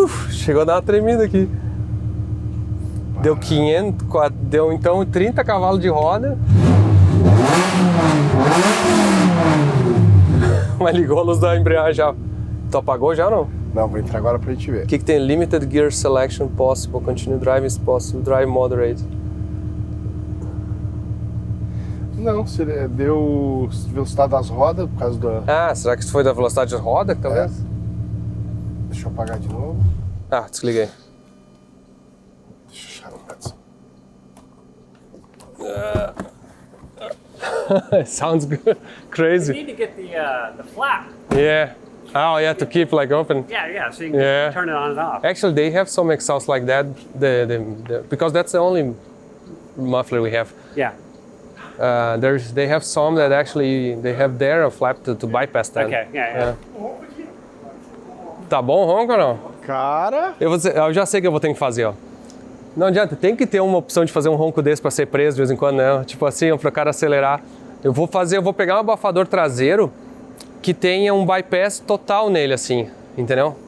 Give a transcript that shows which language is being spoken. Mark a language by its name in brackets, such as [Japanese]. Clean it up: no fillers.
[Portuguese] Chegou a dar uma tremida aqui. Deu 500, deu então 30 cavalos de roda. Mas ligou a luz da embreagem já. Tu apagou já ou não? Não, vou entrar agora pra gente ver. O que tem? [English] Limited gear selection possible, continue driving is possible, drive moderate. [Portuguese] Não, deu velocidade das rodas por causa da... Ah, será que isso foi da velocidade de roda, talvez? Deixa eu apagar de novo. Ah, desliguei. Deixa eu achar o Edson. [English] It sounds good. Crazy. You need to get the flap. Yeah. Oh, yeah, to keep like open. Yeah, so you can Yeah. turn it on and off. Actually, they have some exhausts like that. Because that's the only muffler we have. Yeah. They have some that actually they have there a flap to bypass that. Okay, yeah. [Portuguese] Tá bom, ronco ou não? Cara... Eu já sei o que eu vou ter que fazer, ó. Não adianta, tem que ter uma opção de fazer um ronco desse para ser preso de vez em quando, né? Tipo assim, para o cara acelerar. Eu vou pegar um abafador traseiro que tenha um bypass total nele, assim, entendeu?